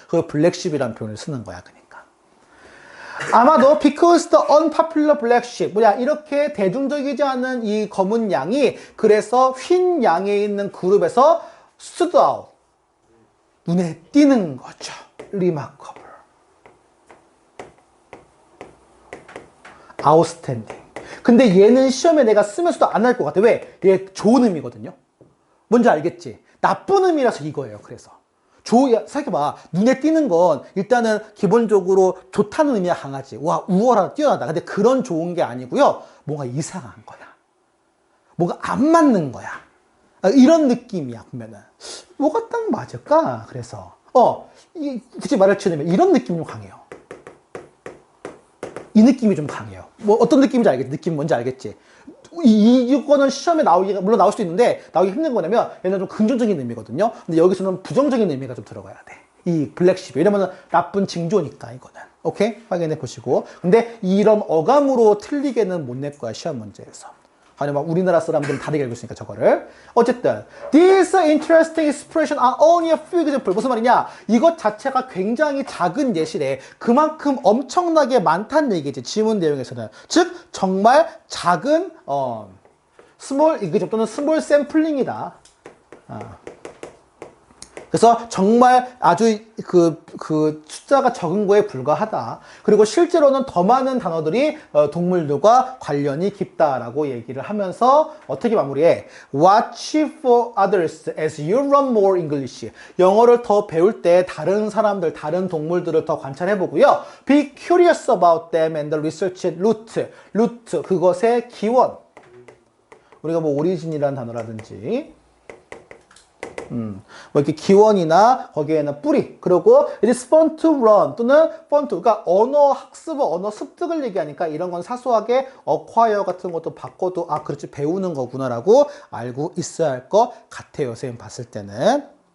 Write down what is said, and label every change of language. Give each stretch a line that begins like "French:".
Korean: 그 블랙십이라는 표현을 쓰는 거야, 그러니까. 아마도
English: because the unpopular black sheep
Korean: 이렇게 대중적이지 않은 이 검은 양이 그래서 흰 양에 있는 그룹에서
English: stood out
Korean: 눈에 띄는 거죠.
English: remarkable, outstanding.
Korean: 근데 얘는 시험에 내가 쓰면서도 안 할 것 같아. 왜? 얘 좋은 의미거든요. 뭔지 알겠지? 나쁜 의미라서 이거예요. 그래서 생각해봐. 눈에 띄는 건 일단은 기본적으로 좋다는 의미가 강하지. 와, 우월하다, 뛰어나다. 근데 그런 좋은 게 아니고요. 뭔가 이상한 거야. 뭔가 안 맞는 거야. 이런 느낌이야, 보면은. 뭐가 딱 맞을까? 그래서 굳이 말을 치자면 이런 느낌이 좀 강해요. 이 느낌이 좀 강해요. 뭐 어떤 느낌인지 알겠지? 느낌 뭔지 알겠지? 이거는 시험에 물론 나올 수도 있는데 나오기 힘든 거냐면 얘는 좀 긍정적인 의미거든요. 근데 여기서는 부정적인 의미가 좀 들어가야 돼. 이 블랙십이. 왜냐면 나쁜 징조니까 이거는. 오케이? 확인해 보시고. 근데 이런 어감으로 틀리게는 못 낼 거야, 시험 문제에서. 아니면 우리나라 사람들은 다르게 알고 있으니까 저거를. 어쨌든
English: These interesting expressions are only a few examples.
Korean: 무슨 말이냐? 이것 자체가 굉장히 작은 예시래. 그만큼 엄청나게 많다는 얘기지. 지문 내용에서는. 즉 정말 작은 또는 스몰 샘플링이다. 그래서 정말 아주 그 숫자가 적은 거에 불과하다. 그리고 실제로는 더 많은 단어들이 동물들과 관련이 깊다라고 얘기를 하면서 어떻게 마무리해?
English: Watch for others as you learn more English.
Korean: 영어를 더 배울 때 다른 사람들, 다른 동물들을 더 관찰해보고요.
English: Be curious about them and research root.
Korean: root, 그것의 기원. 우리가 뭐 오리진이라는 단어라든지 뭐 이렇게 기원이나 거기에는 뿌리, 그리고
English: it is fun to learn
Korean: 또는 fun to, 그러니까 언어 학습, 언어 습득을 얘기하니까 이런 건 사소하게 acquire 같은 것도 바꿔도 그렇지 배우는 거구나라고 알고 있어야 할 것 같아요. 선생님 봤을 때는.